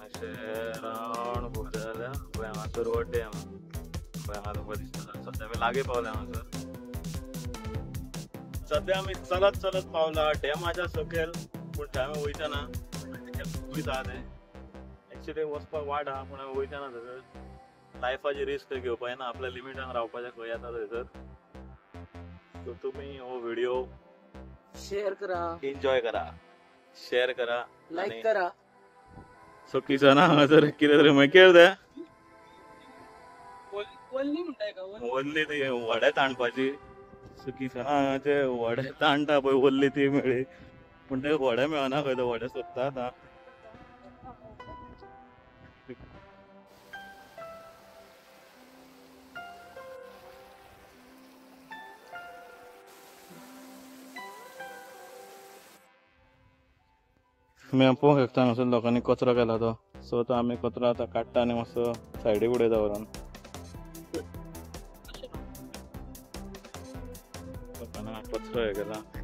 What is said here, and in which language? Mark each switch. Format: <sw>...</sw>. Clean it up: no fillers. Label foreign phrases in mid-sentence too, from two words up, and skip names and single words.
<kok>रावण खूप जाल्या पळय हांगासर हो डॅम पळय हांगा तुमकां दिसता सद्या आमी लागीं पावले हांगासर सद्या आमी चलत चलत पावला डॅमाच्या सकयल पूण थंय आमी वयता ना वयता ते एक्चुअली वचपाक वाट आहा पूण आमी वयता ना थंयसर लायफाची रिस्क घेवपाक येना आपल्या लिमिटान रावपाचें खंय येता थंयसर सो तुमी हो व्हिडिओ शेअर करा, एन्जॉय करा शेअर करा लाईक करा. सो किसना हांगासर कितें तरी मागीर केळ्ळें वल्ली म्हणताय का वल्ली ती वडे ताणपाची सो किसना ते वडे ताणटा पळय वल्ली ती मेळ्ळी पूण ते वडे मेळना खंय ते वडे सोदता आतां तुमी पळोवंक शकता हांगासर लोकांनी कचरो केला तो सो तो आमी कचरो आतां काडटा आनी मातसो सायडीक उडयता व्हरून लोकांना कचरो हे केला</kok>